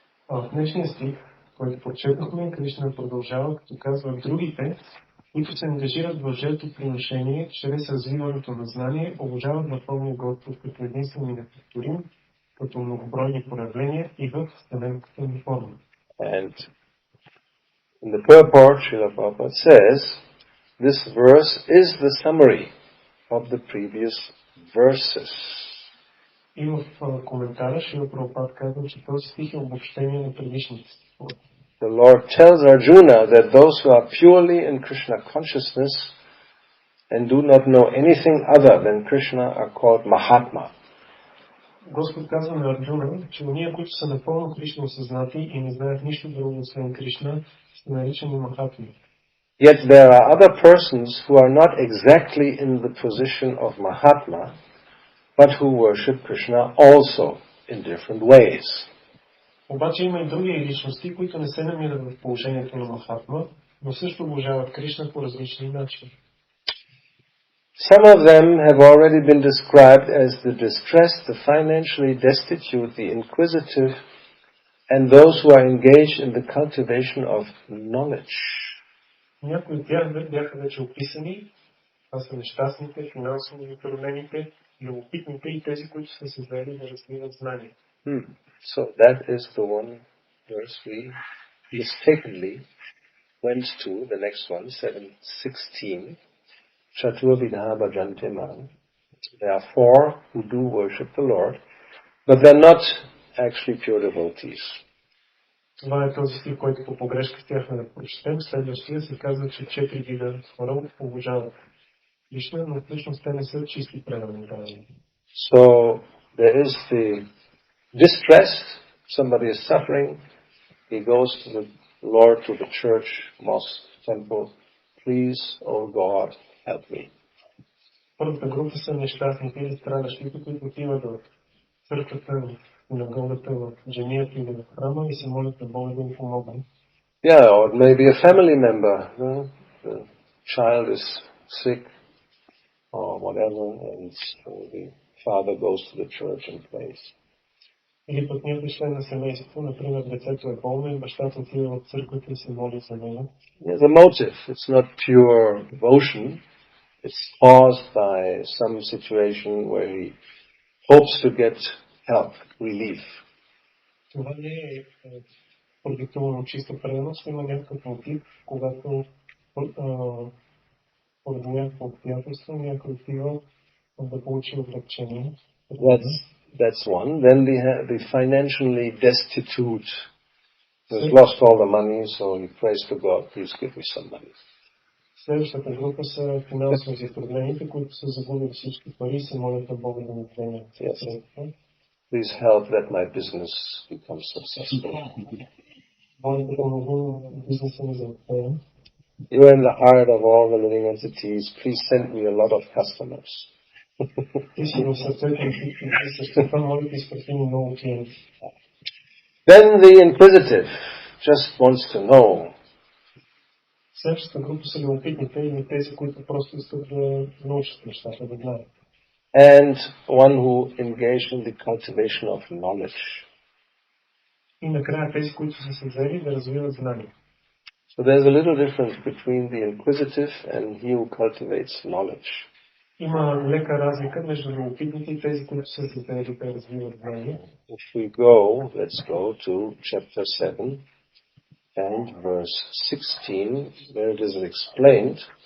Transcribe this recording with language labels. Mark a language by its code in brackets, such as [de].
[bg] В днешния стих, който прочетохме, Кришна продължава, като казва, другите, които се ангажират в жертвоприношение, чрез развиването на знание, обожават Върховния Господ като единствен и неповторим, като многобройни проявления и в вселенската ни форма. [en] And in the purport, Srila Prabhupada says, this verse is the summary of the previous verses. [bg] И в коментара Шрила Прабхупад казва, че този стих е обобщение на предишните стихове. [en] The Lord tells Arjuna that those who are purely in Krishna consciousness and do not know anything other than Krishna are called Mahatma. [bg] Господ казва на Арджуна, че уния, които са напълно Кришна осъзнати и не знаят нищо друго освен Кришна, са наричани Махатми. [en] Yet there are other persons who are not exactly in the position of Mahatma, but who worship Krishna also in different ways. [bg] Обаче има и други личности, които не се намират в положението на Махатма, но също обожават Кришна по различни начини. [en] Some of them have already been described as the distressed, the financially destitute, the inquisitive, and those who are engaged in the cultivation of knowledge. [bg] Някои от тях бяха вече описани. Това са нещастните, финансово затруднените, любопитните и тези, които са се заели да развиват знания. [en] So that is the one verse we mistakenly went to, the next one, 7:16. [sa] Chatur vidha bhajante mam. [en] There are four who do worship the Lord, but they're not actually pure devotees. [bg] Това е този стих, който по погрешка стяхме да прочетем. Следващия се казва, че 4 вида хора обожават Кришна, но всъщност те не са чисти преданни. [en] So there is the distressed, somebody is suffering, he goes to the Lord, to the church, mosque, temple, please, oh God, help me. [bg] Първата група са нещастните или страдащите, които отиват в църквата, в синагогата, в джамията или в храма и се молят на Бога да им помогне. [en] Yeah, or maybe a family member, the child is sick or whatever, and so the father goes to the church and prays. [bg] Или пък някой член на семейство, например, децето е болно и бащата отива в църквата и се моли за него. [en] There's a motive. It's not pure devotion. It's caused by some situation where he hopes to get help, relief. [bg] Това не е продиктувано чиста преданост, има някакъв мотив, когато поради някакво обстоятелство някой отива да получи облегчение. [en] That's one. Then the financially destitute has lost all the money, so he prays to God, please give me some money. [bg] Следващата група са финансово затруднените, които са загубили всички пари и се молят на Бога да ни вземе средства. [en] Please help that my business becomes successful. [bg] Бога да помогне бизнеса ми да успее. [en] You are in the heart of all the living entities. Please send me a lot of customers. [bg] Ти си в сърцето на всички същества, моля да изпрати ми много клиенти. [en] Then the inquisitive just wants to know. [bg] Следващата група са любопитните или тези, които просто искат да научат нещата, да знаят. [en] And one who engaged in the cultivation of knowledge. [bg] И накрая тези, които са се взели да развиват знания. [en] So there's a little difference between the inquisitive and he who cultivates knowledge. [bg] Има лека разлика между любопитните и тези, които са се взели да развиват знания. [en] If we go, let's go to chapter 7 and verse 16, where it is explained.